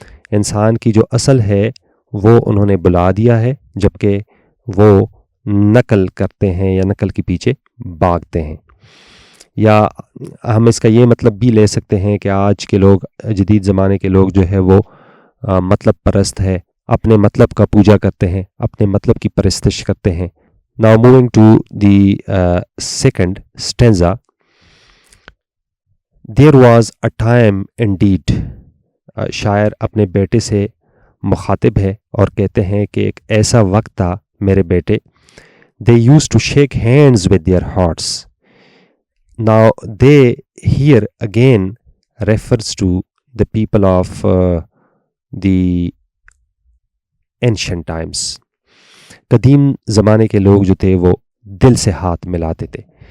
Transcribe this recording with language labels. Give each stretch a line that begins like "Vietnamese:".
Urdu: انسان کی جو اصل ہے وہ انہوں نے بلا دیا ہے، جبکہ وہ نقل کرتے ہیں یا نقل کے پیچھے بھاگتے ہیں. یا ہم اس کا یہ مطلب بھی لے سکتے ہیں کہ آج کے لوگ، جدید زمانے کے لوگ جو ہے وہ مطلب پرست ہے، اپنے مطلب کا پوجا کرتے ہیں، اپنے مطلب کی پرستش کرتے ہیں.
English: Now moving to the second stanza. There was a time indeed.
Urdu: شاعر اپنے بیٹے سے مخاطب ہے اور کہتے ہیں کہ ایک ایسا وقت تھا میرے بیٹے.
English: They used to shake hands with their hearts. Now they here again refers to the people of the ancient times.
Urdu: قدیم زمانے کے لوگ جو تھے وہ دل سے ہاتھ ملاتے تھے.